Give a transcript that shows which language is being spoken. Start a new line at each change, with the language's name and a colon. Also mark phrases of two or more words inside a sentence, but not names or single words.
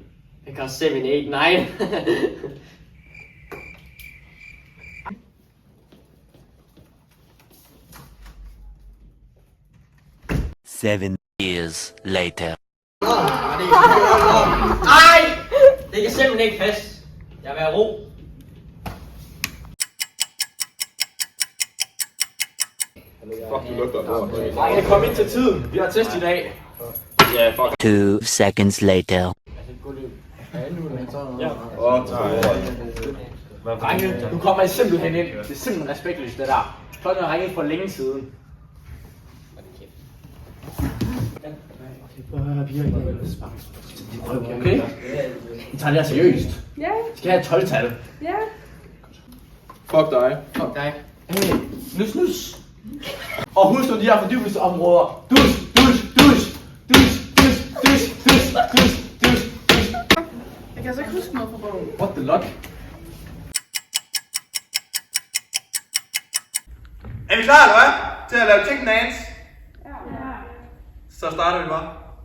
English: Because 7, 8, 9. Seven years later.
Danish: Ej! Det kan simpelthen ikke passe. Jeg vil have ro. Fuck, du lugter lort. Nej, kom ind til tiden. Vi har test i dag. Ja, fuck.
English: 2 seconds later.
Danish: Drenge, nu kommer I simpelthen ind. Det er simpelthen respektløst, det der. Klokken er ringet for længe siden. Okay? I tager det her seriøst. Ja. I skal have et 12-tal. Ja. Fuck dig. Fuck dig. Hey, nus. Og husk nu de her fordybelsesområder. Dus. Jeg kan altså ikke huske noget fra bogen.
English: What the luck?
Danish: Er vi klar, eller hvad? Til at lave
English: chicken dance?
Danish: Ja. Så starter vi bare.